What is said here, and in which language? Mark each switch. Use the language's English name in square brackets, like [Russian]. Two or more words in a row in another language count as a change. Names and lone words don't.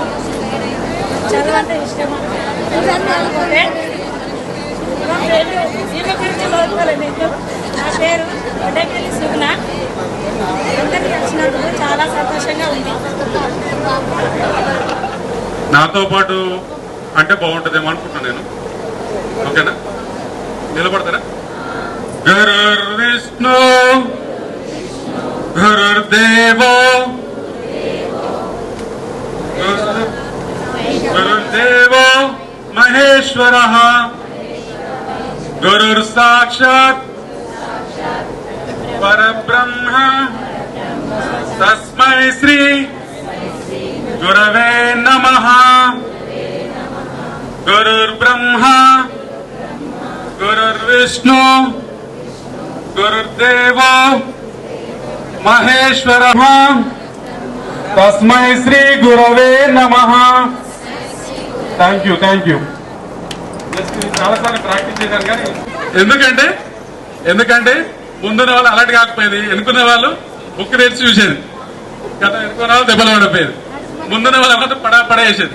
[Telugu] చదువు అంటే ఇష్టం. నా పేరు వడ్డేపల్లి సుగుణ. అందరికీ వచ్చినందుకు చాలా సంతోషంగా ఉంది. నాతో పాటు అంటే బాగుంటుందేమో అనుకుంటున్నాను నేను. ఓకేనా, నిలబడతారా? [Sanskrit] గురుర్ విష్ణు గురుర్దేవో గురుర్దేవో మహేశ్వరః గురుర్ సాక్షాత్ పరబ్రహ్మ తస్మై శ్రీ గురవే నమః. గురుర్బ్రహ్మ గురుర్విష్ణు గురుర్దేవో మహేశ్వరః తస్మై శ్రీ గురవే నమః. [English] thank you. [Telugu] చాలాసార్లు ప్రాక్టీస్ చేశాను కానీ ఎందుకంటే ముందున్న వాళ్ళు అలర్ట్ కాకపోయేది, ఎన్నుకున్న వాళ్ళు బుక్ తెరిచి చూసేది కదా, ఎన్నుకున్న వాళ్ళు దెబ్బలు పడిపోయేది, ముందున్న వాళ్ళు మాత్రం పడేసేది.